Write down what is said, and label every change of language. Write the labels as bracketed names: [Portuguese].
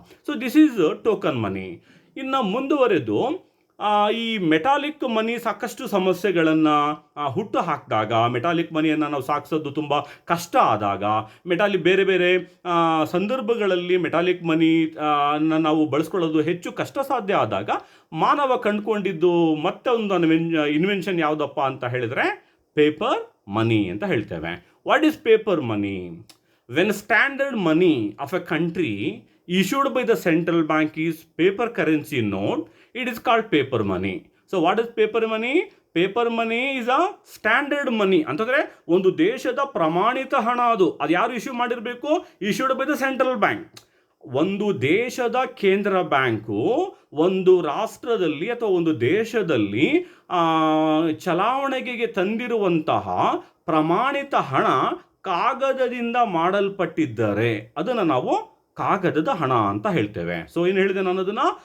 [English] So this is token money. [Kannada] ಇನ್ನು ಮುಂದುವರೆದು ಈ ಮೆಟಾಲಿಕ್ ಮನಿ ಸಾಕಷ್ಟು ಸಮಸ್ಯೆಗಳನ್ನು ಹುಟ್ಟು ಹಾಕಿದಾಗ, ಮೆಟಾಲಿಕ್ ಮನಿಯನ್ನು ನಾವು ಸಾಗಿಸೋದು ತುಂಬ ಕಷ್ಟ ಆದಾಗ, ಬೇರೆ ಬೇರೆ ಸಂದರ್ಭಗಳಲ್ಲಿ ಮೆಟಾಲಿಕ್ ಮನಿ ನಾವು ಬಳಸ್ಕೊಳ್ಳೋದು ಹೆಚ್ಚು ಕಷ್ಟ ಸಾಧ್ಯ ಆದಾಗ ಮಾನವ ಕಂಡುಕೊಂಡಿದ್ದು ಮತ್ತೆ ಒಂದು ಇನ್ವೆನ್ಷನ್ ಯಾವುದಪ್ಪ ಅಂತ ಹೇಳಿದರೆ ಪೇಪರ್ ಮನಿ ಅಂತ ಹೇಳ್ತೇವೆ. [English] What is paper money? When standard money of a country issued by the central bank is paper currency note, it is called paper money. So what is paper money? Paper money is a standard money. [Kannada] ಅಂತಂದರೆ ಒಂದು ದೇಶದ ಪ್ರಮಾಣಿತ ಹಣ. ಅದು ಯಾರು issue ಮಾಡಿರಬೇಕು? [English] issued by the central bank. [Kannada] ಒಂದು ದೇಶದ ಕೇಂದ್ರ ಬ್ಯಾಂಕು ಒಂದು ರಾಷ್ಟ್ರದಲ್ಲಿ ಅಥವಾ ಒಂದು ದೇಶದಲ್ಲಿ ಚಲಾವಣೆಗೆ ತಂದಿರುವಂತಹ ಪ್ರಮಾಣಿತ ಹಣ ಕಾಗದದಿಂದ ಮಾಡಲ್ಪಟ್ಟಿದ್ದರೆ ಅದನ್ನು ನಾವು ಕಾಗದದ ಹಣ ಅಂತ ಹೇಳ್ತೇವೆ. ಸೊ ಏನು ಹೇಳಿದೆ ನಾನು ಅದನ್ನು?